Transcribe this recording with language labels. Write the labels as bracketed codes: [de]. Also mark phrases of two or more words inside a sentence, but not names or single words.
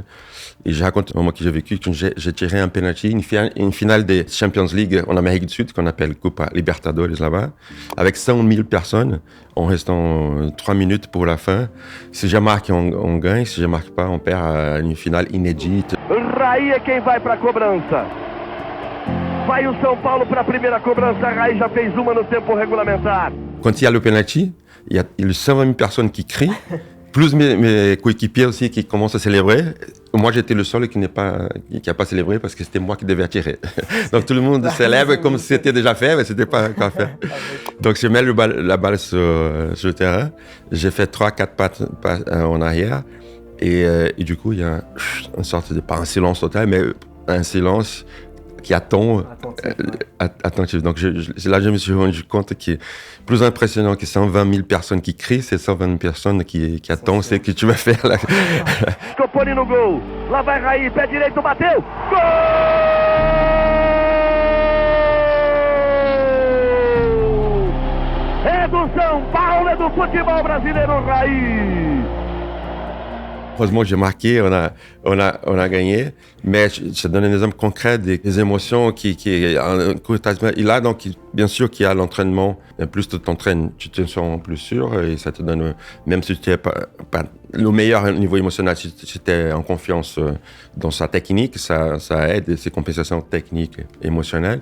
[fr] Et je raconte le moment que j'ai vécu, quand j'ai tiré un penalty, une finale des [en] Champions League [fr] en Amérique du Sud, qu'on appelle Copa Libertadores là-bas, avec 100 000 personnes, en restant 3 minutes pour la fin. Si je marque, on gagne. Si je marque pas, on perd une finale inédite. [pt] Raí é quem vai para a cobrança. Vai o São Paulo para a primeira cobrança. Raí já fez uma no tempo regulamentar. [fr] Quand il y a le penalty, il y a 120 000 personnes qui crient, plus mes coéquipiers aussi qui commencent à célébrer. Moi, j'étais le seul qui n'a pas célébré parce que c'était moi qui devais tirer. Donc, tout le monde célèbre comme si c'était déjà fait, mais c'était pas encore fait. Donc, je mets la balle sur le terrain. J'ai fait 3-4 pas en arrière. Et du coup, il y a une sorte de, pas un silence total, mais un silence qui attend, attentif. Donc là, je me suis rendu compte que plus impressionnant que 120 000 personnes qui crient, c'est 120 000 personnes qui attendent ce que tu vas faire là. [pt] Scoponi no gol. Lá vai Raí, pé direito, bateu. Gol! É do São Paulo, é do futebol brasileiro, Raí. [fr] Heureusement, j'ai marqué, on a gagné, mais je te donne un exemple concret des émotions et là, donc, bien sûr qu'il y a l'entraînement. Plus tu t'entraînes, tu te sens plus sûr et ça te donne, même si tu n'es pas le meilleur niveau émotionnel, si tu es en confiance dans sa technique, ça aide, ces compensations techniques et émotionnelles.